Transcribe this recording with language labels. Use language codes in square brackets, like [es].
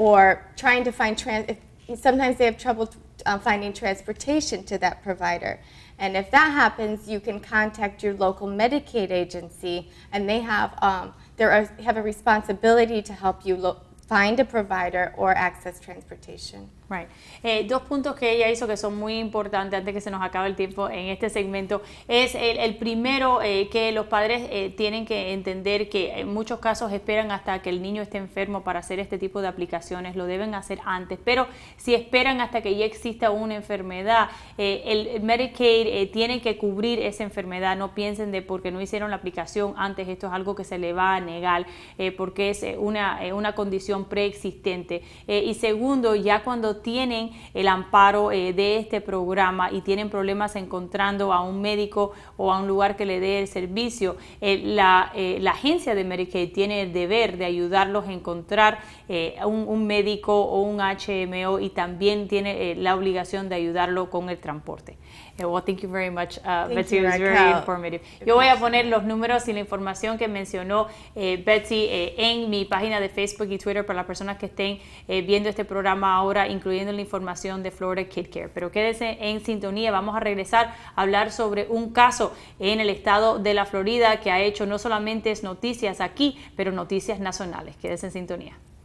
[en] or trying to find sometimes they have trouble finding transportation to that provider. And if that happens, you can contact your local Medicaid agency, and they have a responsibility to help you find a provider or access transportation. Right. [es] 2 puntos que ella hizo que son muy importantes antes que se nos acabe el tiempo en este segmento. Es el primero, que los padres tienen que entender que en muchos casos esperan hasta que el niño esté enfermo para hacer este tipo de aplicaciones, lo deben hacer antes, pero si esperan hasta que ya exista una enfermedad, el Medicaid tiene que cubrir esa enfermedad. No piensen de porque no hicieron la aplicación antes, esto es algo que se le va a negar, porque es una condición preexistente. Y segundo, ya cuando tienen el amparo de este programa y tienen problemas encontrando a un médico o a un lugar que le dé el servicio, la agencia de Medicaid tiene el deber de ayudarlos a encontrar un médico o un HMO, y también tiene la obligación de ayudarlo con el transporte. [en] Well, thank you very much, Betsy. It was very informative. [es] Yo voy a poner los números y la información que mencionó Betsy en mi página de Facebook y Twitter para las personas que estén viendo este programa ahora, incluyendo la información de Florida Kid Care. Pero quédese en sintonía. Vamos a regresar a hablar sobre un caso en el estado de la Florida que ha hecho no solamente noticias aquí, pero noticias nacionales. Quédese en sintonía.